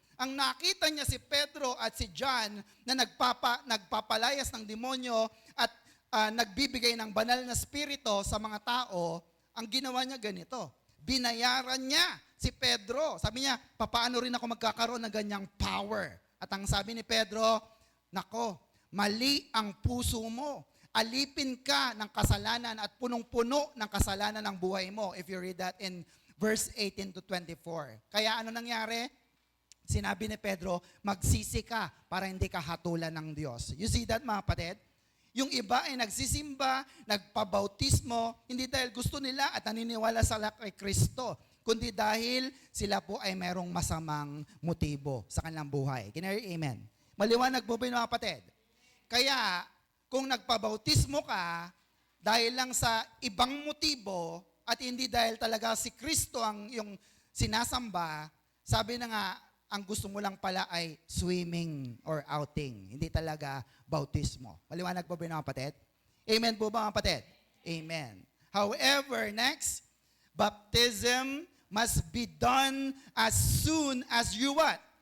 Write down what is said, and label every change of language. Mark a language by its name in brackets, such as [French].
[Filipino] Ang nakita niya si Pedro at si John na nagpapalayas ng demonyo at nagbibigay ng banal na spirito sa mga tao, ang ginawa niya ganito. Binayaran niya si Pedro. Sabi niya, papaano rin ako magkakaroon ng ganyang power? At ang sabi ni Pedro, nako, mali ang puso mo. Alipin ka ng kasalanan at punong-puno ng kasalanan ng buhay mo. [English] If you read that in verse 18 to 24. [Filipino] Kaya ano nangyari? Sinabi ni Pedro, magsisi ka para hindi ka hatulan ng Diyos. [English] You see that [Filipino] mga kapatid? Yung iba ay nagsisimba, nagpabautismo, hindi dahil gusto nila at naniniwala sa kay Kristo, kundi dahil sila po ay merong masamang motibo sa kanilang buhay. [English] Can you hear amen? [Filipino] Maliwanag po ba yun mga kapatid? Kaya, kung nagpabautismo ka, dahil lang sa ibang motibo, at hindi dahil talaga si Kristo ang yung sinasamba, sabi na nga, ang gusto mo lang pala ay [English] swimming or outing. [Filipino] Hindi talaga bautismo. Maliwanag po ba yun mga kapatid? Amen po ba mga kapatid? Amen. [English] However, next, baptism must be done as soon as you what?